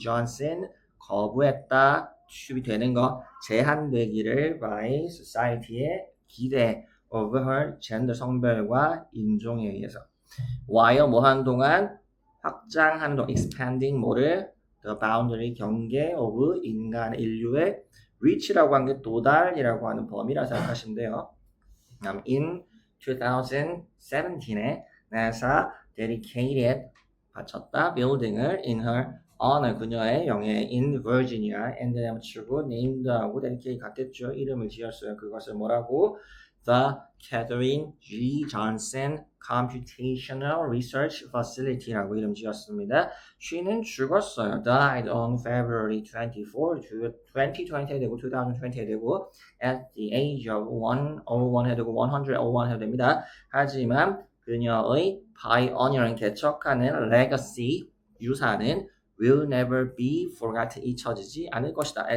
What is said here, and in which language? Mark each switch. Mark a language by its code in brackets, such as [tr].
[ko] Johnson 거부했다. 취급이 되는 거 제한되기를 [en] by society [ko] 의 기대 [en] of her gender [ko] 성별과 인종에 의해서 [en] while [ko] 하는 동안 확장하는 동안 [en] expanding [ko] 뭐를 [en] the boundary [ko] 경계 of 인류의 [en] reach [ko] 라고 하는 게 도달이라고 하는 범위라 생각하시면 돼요. [en] in 2017에 NASA dedicated [ko] 바쳤다 [en] building을 in her honor [ko] 그녀의 영예에 [en] in Virginia and then 치고 named하고 dedicate [ko] 같겠죠. 이름을 지었어요. 그것을 뭐라고? The Catherine G. [en] Johnson Computational Research Facility라고 [ko] 이름 지었습니다. [en] She [ko] 는 죽었어요. [en] Died on February 24, 2020 [ko] 에 되고 2020에 되고 [en] at the age of 101 [ko] 해야 되고 101 해야 됩니다. 하지만 그녀의 [en] pioneering [ko] 개척하는 [en] legacy [ko] 유산은 [en] will never be forgotten [ko] 잊혀지지 않을 것이다.